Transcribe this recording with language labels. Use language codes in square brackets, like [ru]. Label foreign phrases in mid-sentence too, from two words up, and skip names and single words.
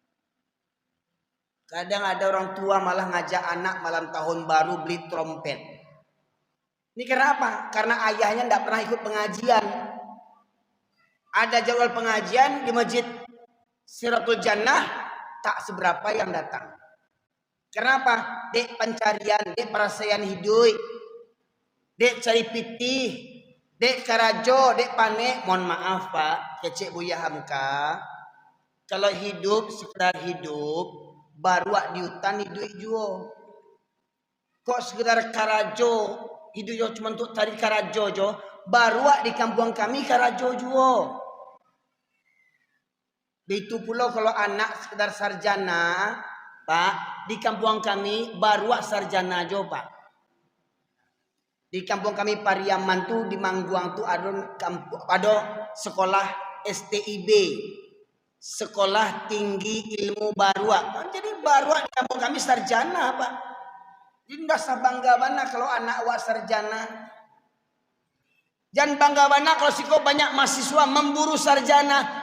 [id] Kadang ada orang tua malah ngajak anak malam tahun baru beli trompet. Ini kenapa? Karena ayahnya tidak pernah ikut pengajian. Ada jadwal pengajian di masjid Siratul Jannah, tak seberapa yang datang. Kenapa? [min] Dek pencarian, dek perasaan hidup, dek cari pitih, dek karajo, dek panek. [id] Mohon maaf Pak, kecek Buya Hamka. Kalau hidup sekedar hidup, [min] baru di hutan hidup juo. Kok sekedar karajo, hidup jo cuma untuk cari karajo jo. Baru di kampung kami karajo juo. [id] Begitu pula kalau anak sekedar sarjana, Pak, di kampung kami [min] baru sarjana jo, [id] Pak. Di kampung kami Pariaman tuh di Mangguang tuh ada sekolah STIB, Sekolah Tinggi Ilmu Barua. Jadi barua di kampung kami sarjana, Pak. Jadi nggak usah bangga mana kalau anak awak sarjana. Jangan bangga mana kalau siko banyak mahasiswa memburu sarjana.